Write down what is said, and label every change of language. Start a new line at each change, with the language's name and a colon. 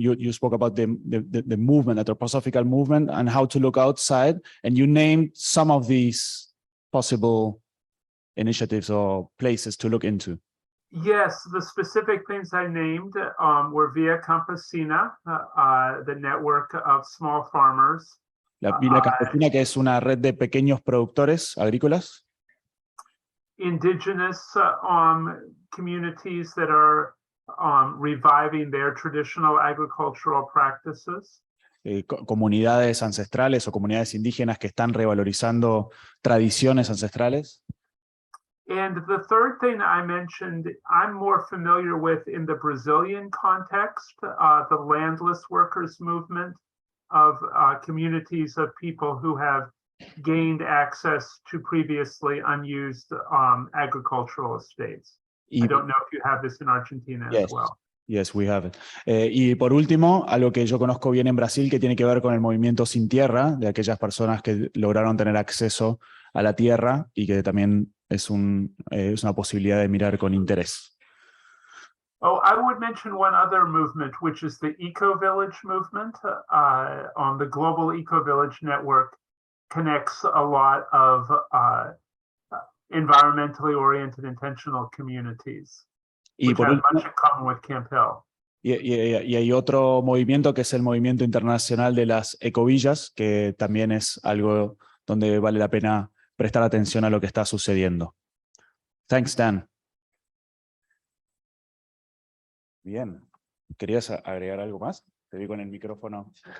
English: You spoke about the movement, the anthroposophical movement, and how to look outside. And you named some of these possible initiatives or places to look into. Yes, the specific things I named were Via Campesina, the network of small farmers.
Spanish: La Via Campesina, que es una red de pequeños productores agrícolas.
English: Indigenous communities that are reviving their traditional agricultural practices.
Spanish: Comunidades ancestrales o comunidades indígenas que están revalorizando tradiciones ancestrales.
English: And the third thing I mentioned, I'm more familiar with in the Brazilian context, the landless workers movement of communities of people who have gained access to previously unused agricultural estates. I don't know if you have this in Argentina as well. Yes, we have it.
Spanish: Y por último, algo que yo conozco bien en Brasil que tiene que ver con el movimiento sin tierra, de aquellas personas que lograron tener acceso a la tierra y que también es una posibilidad de mirar con interés.
English: Oh, I would mention one other movement, which is the Eco-Village movement. On the Global Eco-Village Network connects a lot of environmentally oriented intentional communities, which have much in common with Camp Hill.
Spanish: Y hay otro movimiento que es el movimiento internacional de las ecovillas, que también es algo donde vale la pena prestar atención a lo que está sucediendo.
English: Thanks, Dan.
Spanish: Bien. ¿Querías agregar algo más? Te vi con el micrófono.